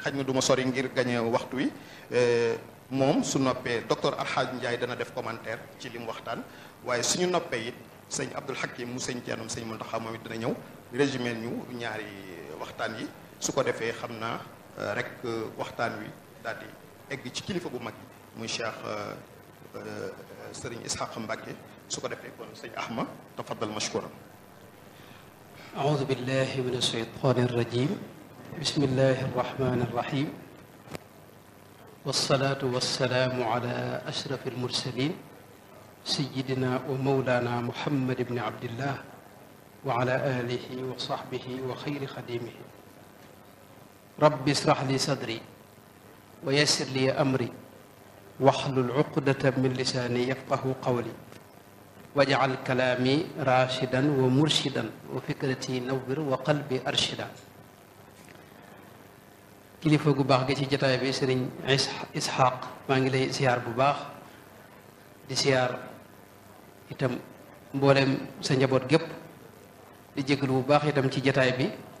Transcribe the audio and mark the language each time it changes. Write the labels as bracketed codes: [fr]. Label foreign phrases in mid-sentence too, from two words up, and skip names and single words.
[wo] xaj na du ma sori ngir gañe waxtu wi moom su noppee docteur Alhaaj Ndiaye dana def commentaire ci li mu waxtaan waaye suñu noppee it sëñ Abdul Hakim mu sëñ Thianam sëñ Mountakha moom it dana ñëw résumé ñu ñaari waxtaan yi su ko defee xam naa rek waxtaan wi daal di egg ci kilifa bu mag yi muy Cheikh Serigne Ishaq Mbacké su ko defee kon sëñ Ahma [ar] تفضل مشكورا. أعوذ بالله من الشيطان الرجيم بسم الله الرحمن الرحيم والصلاة والسلام على أشرف المرسلين سيدنا ومولانا محمد بن عبد الله وعلى آله وصحبه وخير خديمه رب اشرح لي صدري ويسر لي أمري واحلل عقدة من لساني يفقه قولي واجعل كلامي راشدا ومرشدا وفكرتي نور وقلبي أرشدا [wo] kilifa gu baax gi ci jotaay bi sëriñ Ishaq maa ngi lay siyaar bu baax di siyaar itam mboolem sa njaboot gépp di jégalu bu baax itam ci jotaay bi